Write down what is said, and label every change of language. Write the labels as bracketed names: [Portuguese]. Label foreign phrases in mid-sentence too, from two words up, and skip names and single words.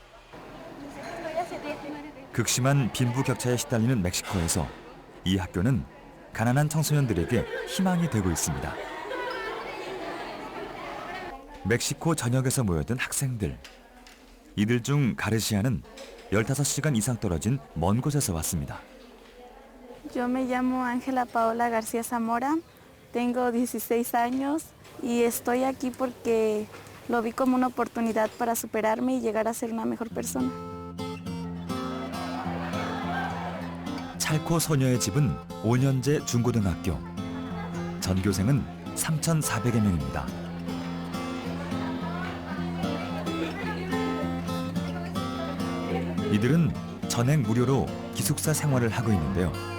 [Korean] 극심한 빈부격차에 시달리는 멕시코에서 이 학교는 가난한 청소년들에게 희망이 되고 있습니다. 멕시코 전역에서 모여든 학생들. 이들 중 가르시아는 15시간 이상 떨어진 먼 곳에서 왔습니다. [Spanish] Yo me llamo Ángela Paola García Zamora, tengo 16 años y estoy aquí porque lo vi como una oportunidad para superarme y llegar a ser una mejor persona. [Korean] 찰코 소녀의 집은 5년제 중고등학교. 전교생은 3,400여 명입니다. 이들은 전액 무료로 기숙사 생활을 하고 있는데요.